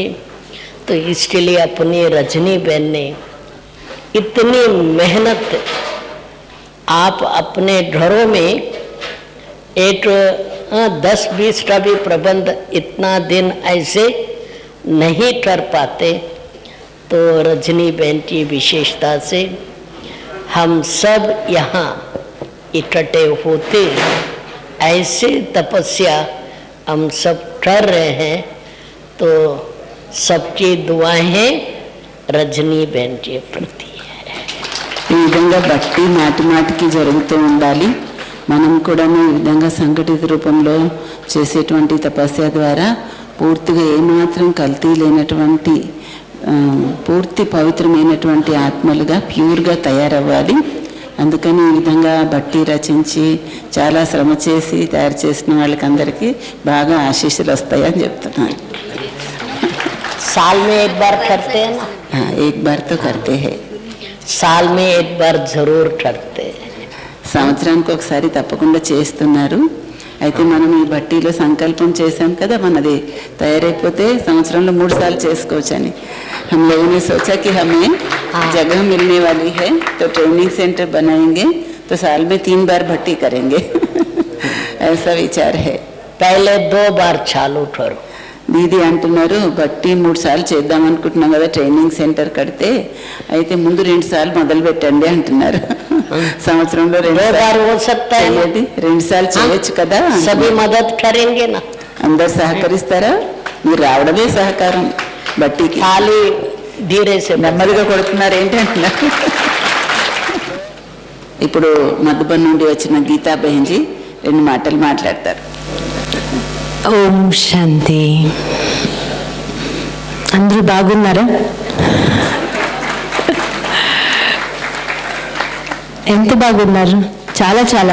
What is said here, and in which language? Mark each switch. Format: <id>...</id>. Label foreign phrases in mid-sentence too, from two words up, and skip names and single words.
<hi>तो इसके लिए अपनी रजनी बहन ने इतनी मेहनत, आप अपने घरों में एक 10-20 का भी प्रबंध इतना दिन ऐसे नहीं कर पाते, तो रजनी बहन की विशेषता से हम सब यहाँ इकट्ठे होते ऐसे तपस्या हम सब कर रहे हैं. तो सबकी दुआएं रजनी बहन के प्रति है.</hi> <te>ఈ విధంగా బట్టి మాటికి జరుగుతూ ఉండాలి. మనం కూడా ఈ విధంగా సంఘటిత రూపంలో చేసేటువంటి తపస్య ద్వారా పూర్తిగా ఏమాత్రం కల్తీ లేనటువంటి పూర్తి పవిత్రమైనటువంటి ఆత్మలుగా ప్యూర్గా తయారవ్వాలి. అందుకని ఈ విధంగా బట్టి రచించి చాలా శ్రమ చేసి తయారు చేసిన వాళ్ళకందరికీ బాగా ఆశీస్సులు వస్తాయని చెప్తున్నాను.</te> <hi>साल में एक बार करते हैं ना, एक बार तो करते हैं, साल में एक बार जरूर करते हैं.</hi> <te>సంవత్సరానికి ఒకసారి తప్పకుండా చేస్తున్నారు. అయితే మనం ఈ బట్టీలో సంకల్పం చేశాం కదా, మనది తయారైపోతే సంవత్సరంలో 3 సార్లు చేసుకోవచ్చు అని.</te> <hi>हम लोगों ने सोचा कि हमें जगह मिलने वाली है तो</hi> <en>training center</en> <hi>बनाएंगे तो साल में 3 बार भट्टी करेंगे. ऐसा विचार है. पहले 2 बार चालू करो.</hi> <te>దీది అంటున్నారు బట్టి 3 సార్లు చేద్దాం అనుకుంటున్నాం కదా</te> <en>training center</en> <te>కడితే, అయితే ముందు 2 సార్లు మొదలు పెట్టండి అంటున్నారు. సంవత్సరంలో 2</te> <hi>बार हो सकता है ना?</hi> <te>2 సార్లు చేయొచ్చు కదా.</te> <hi>सभी मदद करेंगे ना.</hi> <te>అందరు సహకరిస్తారా? మీరు రావడమే సహకారం. బట్టికి</te> <hi>खाली धीरे से</hi> <te>నెమ్మదిగా కొడుతున్నారు ఏంటి అంటున్నారు. ఇప్పుడు మధుబన్ నుండి వచ్చిన గీతా బెహన్జీ 2 మాటలు మాట్లాడతారు.</te> <hi>ओम शांति.</hi> <te>అందరూ బాగున్నారా? ఎంత బాగున్నారు? చాలా చాలా.</te>